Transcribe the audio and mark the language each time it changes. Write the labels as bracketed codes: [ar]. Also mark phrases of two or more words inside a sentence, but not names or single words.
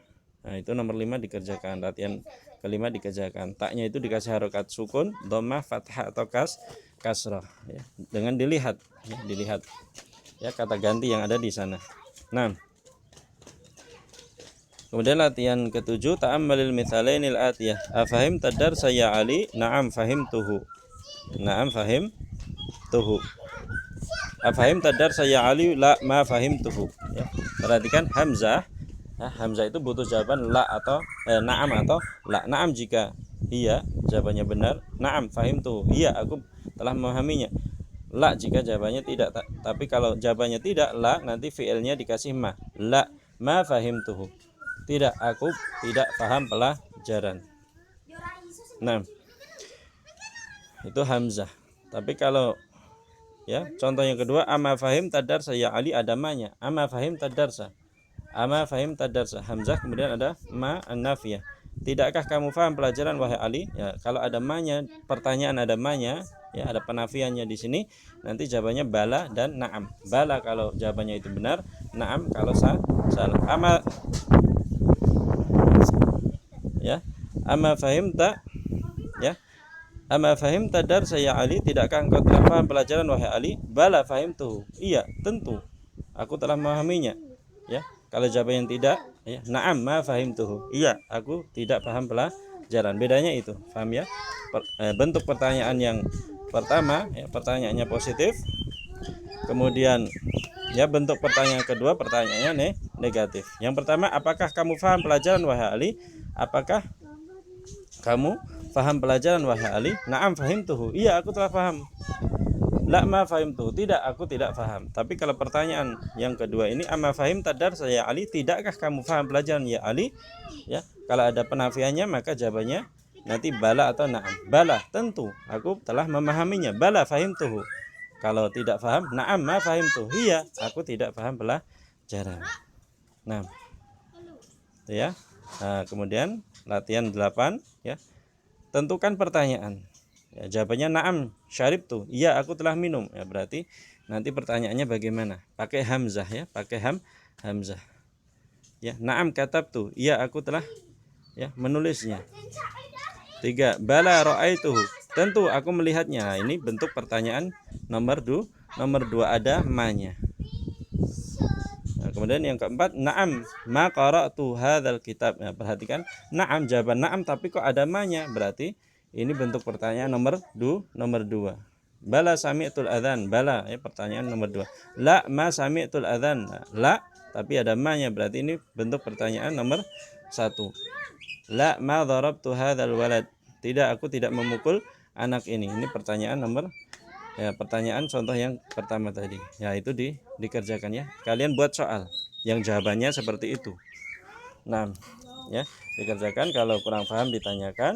[id] Nah, itu nomor 5 dikerjakan, latihan kelima dikerjakan. Taknya itu dikasih harokat sukun, dhammah, fathah atau kasrah ya, dengan dilihat ya kata ganti yang ada di sana. Nah, kemudian latihan ketujuh, [ar] تأمل المثالين الآتيين. أفهمت الدرس يا علي؟ نعم فهمته. نعم فهمته. أفهمت الدرس يا علي? لا، ما فهمته. [id] Ya. Perhatikan hamzah. Nah, hamzah itu butuh jawaban la atau na'am atau la. Na'am jika iya, jawabannya benar. [ar] نعم فهمته. [id] Iya, aku telah memahaminya. La jika jawabannya tidak. Tapi kalau jawabannya tidak, la, nanti fi'ilnya dikasih ma. [ar] لا، ما فهمته. [id] Tidak, aku tidak paham pelajaran. Nah, itu hamzah. Tapi kalau ya, contoh yang kedua, [ar] أما فهمت الدرس يا علي, [id] ada ma-nya. [ar] أما فهمت الدرس. أما فهمت الدرس. [id] Hamzah kemudian ada [ar] ما النافية. [id] Tidakkah kamu faham pelajaran wahai Ali? Ya, kalau ada ma-nya, pertanyaan ada ma-nya, ya ada penafiannya di sini, nanti jawabannya bala dan na'am. Bala kalau jawabannya itu benar, na'am kalau salah. [ar] أما يا، أما فهمت يا. أما فهمت الدرس يا علي? [id] Tidakkah engkau telah paham pelajaran wahai Ali? [ar] بلى فهمته. [id] Iya, tentu aku telah memahaminya. Ya, kalau jawaban yang tidak, ya, [ar] نعم ما فهمته. [id] Iya, aku tidak paham pelajaran. Bedanya itu, paham ya? Bentuk pertanyaan yang pertama, ya, pertanyaannya positif. Kemudian ya, bentuk pertanyaan kedua, pertanyaannya negatif. Yang pertama, apakah kamu paham pelajaran wahai Ali? Apakah kamu faham pelajaran wahai Ali? [ar] نعم فهمته. [id] Iya, aku telah paham. [ar] لا، ما فهمته. [id] Tidak, aku tidak paham. Tapi kalau pertanyaan yang kedua ini, [ar] أما فهمت الدرس يا علي? [id] Tidakkah kamu faham pelajaran ya Ali? Ya, kalau ada penafiannya maka jawabannya nanti bala atau na'am. Bala, tentu aku telah memahaminya. [ar] بلى فهمته. [id] Kalau tidak paham, [ar] نعم ما فهمته. [id] Iya, aku tidak paham pelajaran. Nah, itu ya. Nah, kemudian latihan 8 ya. Tentukan pertanyaan. Ya, jawabannya [ar] نعم شربت. [id] Iya, aku telah minum. Ya, berarti nanti pertanyaannya bagaimana? Pakai hamzah ya, pakai hamzah. [ar] Ya, نعم كتبت. [id] Iya, aku telah ya menulisnya. 3. [ar] بلى رأيته. [id] Tentu aku melihatnya. Nah, ini bentuk pertanyaan nomor 2 ada ma-nya. Nah, kemudian yang keempat, [ar] نعم ما قرأت هذا الكتاب. [id] Nah, perhatikan, na'am jawaban na'am tapi kok ada ma-nya. Berarti ini bentuk pertanyaan nomor 2. [ar] بلى سمعت الأذان. [id] Bala ya, pertanyaan nomor 2. [ar] لا ما سمعت الأذان. [id] Nah, la tapi ada ma-nya. Berarti ini bentuk pertanyaan nomor 1. [ar] لا ما ضربت هذا الولد. [id] Tidak, aku tidak memukul anak ini. Ini pertanyaan nomor ya, pertanyaan contoh yang pertama tadi. Ya, itu dikerjakan ya. Kalian buat soal yang jawabannya seperti itu. Nah, ya, dikerjakan. Kalau kurang paham ditanyakan.